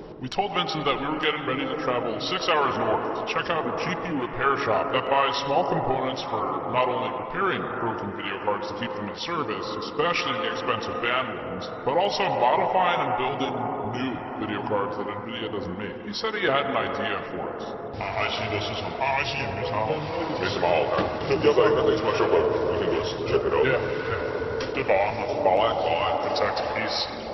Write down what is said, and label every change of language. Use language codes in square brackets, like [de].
[en] We told Vincent that we were getting ready to travel 6 hours north to check out a GPU repair shop that buys small components for not only repairing broken video cards to keep them in service, especially the expensive banned ones, but also modifying and building new video cards that Nvidia doesn't make. He said he had an idea for us. [zh] RIC 的市场，RIC 也没啥，没什么好看，要不然那没什么说法， [en] you can just check it out. Yeah. [zh] 对保安嘛，保安 [en] protect peace.